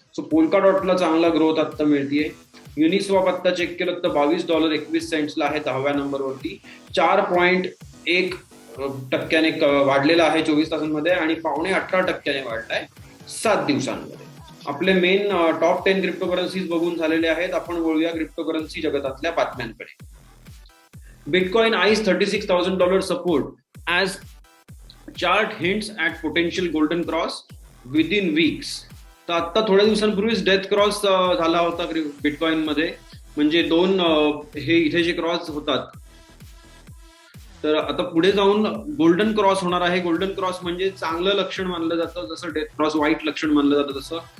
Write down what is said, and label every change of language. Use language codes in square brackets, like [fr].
[mr] So पोल्काडॉटला चांगला growth आता मिळतीये. युनिस्वॉप आता चेक केलं तर $22.21 आहे 10व्या नंबरवरती, 4.1% वाढलेला आहे 24 तासांमध्ये आणि 18.25% वाढलाय 7 दिवसांमध्ये. आपले मेन टॉप 10 क्रिप्टोकरन्सीज बघून झालेले आहेत. आपण बोलूया क्रिप्टोकरन्सी जगतातल्या बातम्यांकडे. [en] Bitcoin eyes $36,000 support as chart hints at potential golden cross within weeks. [mr] तर आता थोड्या दिवसांपूर्वीच डेथ क्रॉस झाला होता बिटकॉइन मध्ये, म्हणजे 2 हे इथे जे क्रॉस होतात, तर आता पुढे जाऊन गोल्डन क्रॉस होणार आहे. गोल्डन क्रॉस म्हणजे चांगलं लक्षण मानलं जातं, जसं डेथ क्रॉस वाईट लक्षण मानलं जातं तसं.